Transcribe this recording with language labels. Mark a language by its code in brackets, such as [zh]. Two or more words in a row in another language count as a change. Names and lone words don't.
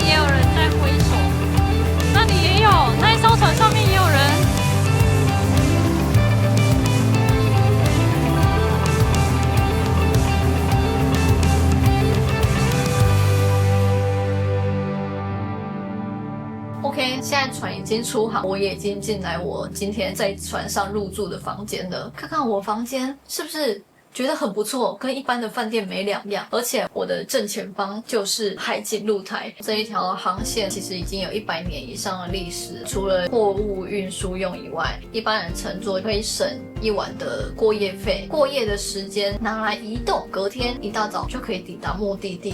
[zh] 也有人在揮手，那裡也有，那一艘船上面也有人。OK， 现在船已經出航，我也已經進來我今天在船上入住的房間了。看看我房間是不是覺得很不錯，跟一般的飯店沒兩樣。而且我的正前方就是海景露台，這一條航線其實已經有100年以上的歷史。除了貨物運輸用以外，一般人乘坐可以省1晚的過夜費，過夜的時間拿來移動，隔天一大早就可以抵達目的地。